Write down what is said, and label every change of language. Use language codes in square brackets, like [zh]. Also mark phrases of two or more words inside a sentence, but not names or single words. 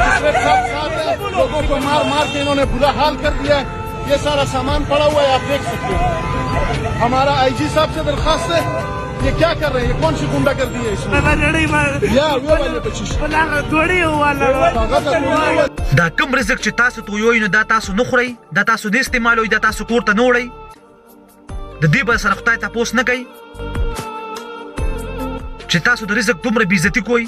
[ur] میرے ساتھ ہے، لوگوں کو مار مار کے انہوں نے برا حال کر دیا ہے. یہ سارا سامان پڑا ہوا ہے، آپ دیکھ سکتے ہو. ہمارا آئی جی صاحب سے درخواست ہے، یہ کیا کر رہے ہیں، یہ کون سی غنڈہ گردی ہے اس میں? [ps] دا کوم رزق چې تاسو تویوئ نو دا تاسو نه خورئ، دا تاسو نه استعمالوئ، دا تاسو کور ته نه وړئ، د دې به سره خدای تپوس نه کوي چې تاسو د رزق دومره بېعزتي کوئ.